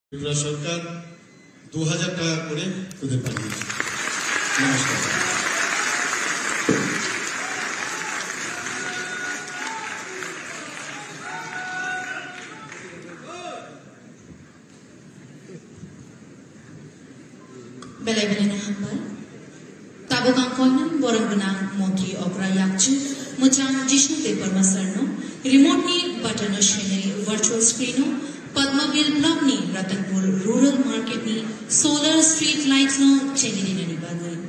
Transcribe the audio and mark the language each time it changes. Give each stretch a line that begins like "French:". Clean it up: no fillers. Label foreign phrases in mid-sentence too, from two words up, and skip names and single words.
Bangla: ত্রিপুরা সরকার 2000 টাকা করে তোদের পাঠিয়েছে। নমস্কার।
Kok Borok: Belai-belai hambal, tabungang koinan borang benang Montri Okra Yakchu, Muchang Jishnu Paper Masarno, remote ni button machinery virtual screen, Padmavil Block ni Ratanpur Rural Market ni solar street lights no Chenidina ni bagay.